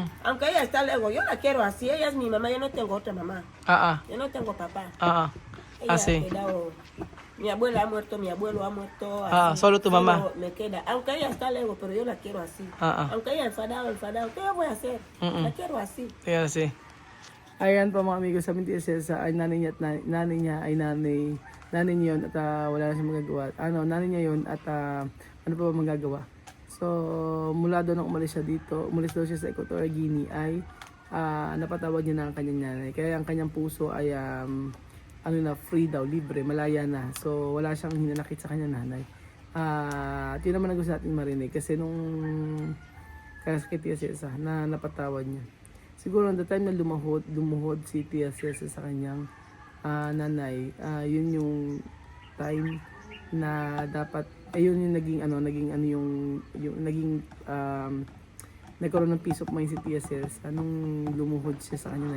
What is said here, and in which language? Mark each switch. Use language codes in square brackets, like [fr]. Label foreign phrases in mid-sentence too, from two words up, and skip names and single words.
[es] Aunque ella está lejos, yo la quiero así, ella es mi mamá, yo no tengo otra mamá. Yo no tengo papá. Ella Así. ha quedado... Mi abuela ha muerto, mi abuelo ha muerto. Así, Solo tu mamá. Me queda. Aunque ella está lejos, pero yo la quiero así. Aunque ella enfadado, ¿qué yo voy a hacer? La quiero así. [tl] Kaya si. Ayan po mga amigo, sabi ni Elsa ay nanay niya at nanay niya ay nanay niya yun at wala na siyang magagawa. Nanay niya yun at ano pa ba magagawa? So, mula doon nung umalis daw siya sa Equatorial Guinea ay napatawad niya na ang kanyang nanay. Kaya ang kanyang puso ay free daw, libre, malaya na. So, wala siyang hinanakit sa kanyang nanay. At yun naman ang gusto natin marinig kasi nung kasakit niya siya na napatawad niya. Siguro [en] on the time [tl] na lumuhod si Tia Cesa sa kanyang nanay, yun yung time na dapat ayun yung nagkaroon ng [en] peace of mind [tl] si Tia Cesa nung lumuhod siya sa kanya.